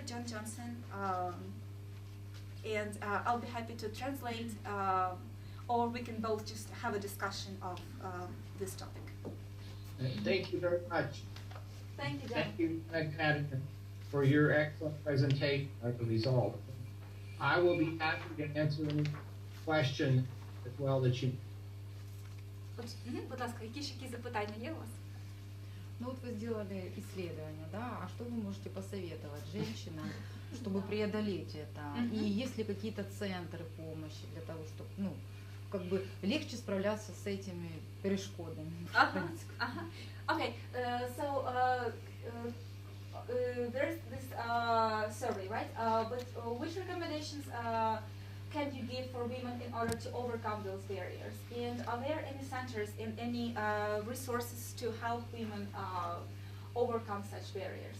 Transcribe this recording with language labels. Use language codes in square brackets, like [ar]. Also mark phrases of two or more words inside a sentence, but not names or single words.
[en] Jen Johnson, and I'll be happy to translate, or we can both just have a discussion of this topic. Thank you very much. Thank you, Jen. Thank you, Connecticut, for your excellent presentation of the result. I will be happy to answer any questions as well that you. [uk] Будь ласка, які ж які запитання є у вас? [ru] Ну вот вы сделали исследование, да, а что вы можете посоветовать женщинам, чтобы преодолеть это? И есть ли какие-то центры помощи для того, чтобы, ну, как бы легче справляться с этими перешкодами? [en] Okay, so there's this survey, right? But which recommendations can you give for women in order to overcome those barriers? And are there any centers and any resources to help women overcome such barriers?